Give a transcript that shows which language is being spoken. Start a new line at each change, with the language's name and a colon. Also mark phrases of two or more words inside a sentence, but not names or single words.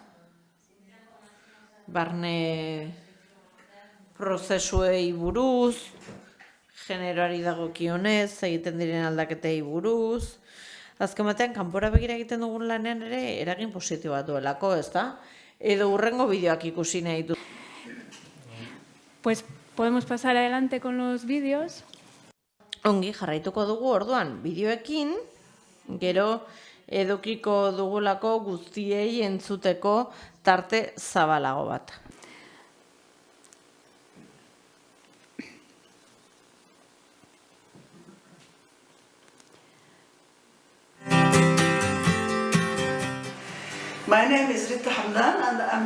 Basque: Barne prozesuei buruz, generoari dagokionez, egiten diren aldaketei buruz. Azken batean, kanpora begira egiten dugun lanean ere eragin positibo bat duelako, ezta? Edo hurrengo bideoak ikusi nahi du.
Spanish: Pues podemos pasar adelante con los vídeos.
Basque: Ongi, jarraituko dugu orduan bideoekin, gero edukiko dugulako guztiei entzuteko tarte zabalago bat.
English: My name is Rita Hamdan and I'm